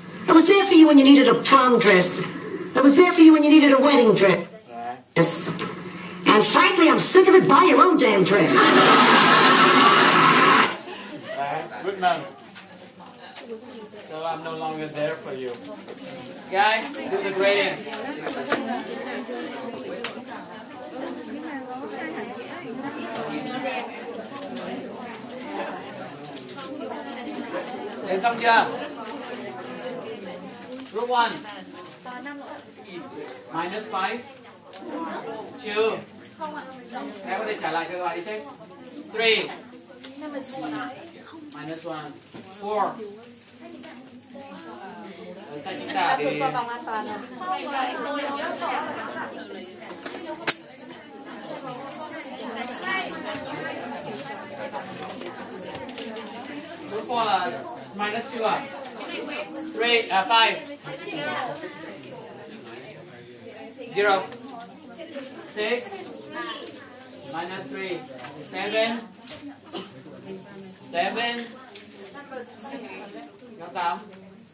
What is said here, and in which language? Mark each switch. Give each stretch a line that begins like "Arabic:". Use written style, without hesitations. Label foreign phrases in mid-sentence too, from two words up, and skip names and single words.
English: I was there for you when you needed a prom dress. I was there for you when you needed a wedding dress. Right. Yes. And frankly, I'm sick of it. Buy your own damn dress. Good man. So I'm no longer there for you. Guy, do the grading.
Vietnamese: Lên xong chưa?
English: Group 1. Minus 5. 2.
Vietnamese: Em có thể trả lại cho các bạn đi check.
English: 3. Minus 1. 4.
Vietnamese: Sai chính tả thì... Group 4 là minus 2 à?
English: 5. 0. 6. Minus 3. 7. 7. Got 8.